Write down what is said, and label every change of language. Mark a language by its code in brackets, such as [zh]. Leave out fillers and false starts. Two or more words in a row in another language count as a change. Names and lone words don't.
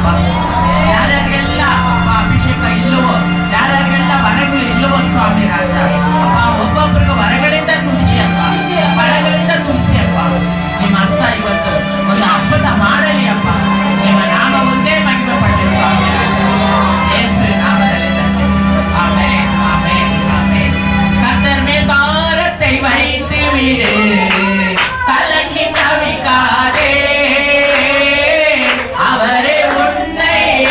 [kn] ಯಾರ್ಯಾರಿಗೆಲ್ಲ ಅಭಿಷೇಕ ಇಲ್ಲವೋ, ಯಾರ್ಯಾರಿಗೆಲ್ಲ ವರಗಳು ಇಲ್ಲವೋ ಸ್ವಾಮಿ ರಾಜ ಅಪ್ಪ, ಒಬ್ಬೊಬ್ಬರಿಗೆ ವರಗಳಿಂದ ತುಂಬಿಸಿ ಅಪ್ಪ, ವರಗಳಿಂದ ತುಂಬಿಸಿ ಅಪ್ಪ. ನಿಮ್ಮ ಹಸ್ತ ಇವತ್ತು ಒಂದು ಅದ್ಭುತ ಮಾಡಲಿ ಅಪ್ಪ. ನಿಮ್ಮ ನಾಮ ಒಂದೇ ಮಹಿಮೆ ಪಡಲಿ ಸ್ವಾಮಿ ರಾಜ. ಯೇಸುವಿನ ನಾಮದಲ್ಲಿ ತಂದೆ. ಆಮೆನ್, ಆಮೆನ್, ಆಮೆನ್. [ta] கர்த்தர் மேல் பாரத்தை வைத்து விடு, கலங்கி தவிக்காதே. அவரே உன்னை